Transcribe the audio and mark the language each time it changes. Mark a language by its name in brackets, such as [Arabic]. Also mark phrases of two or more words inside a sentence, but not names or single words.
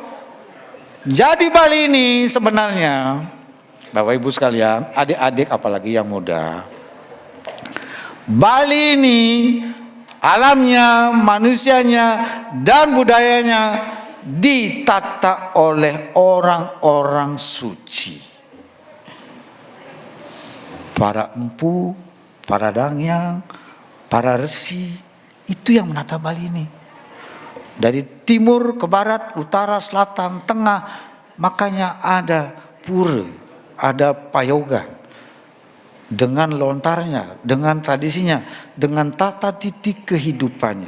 [Indonesian] Jadi Bali ini sebenarnya, Bapak Ibu sekalian, adik-adik apalagi yang muda, Bali ini alamnya, manusianya, dan budayanya ditata oleh orang-orang suci. Para empu, para dangyang, para resi, itu yang menata Bali ini. Dari timur ke barat, utara, selatan, tengah, makanya ada pura, ada payogan. Dengan lontarnya, dengan tradisinya, dengan tata titik kehidupannya.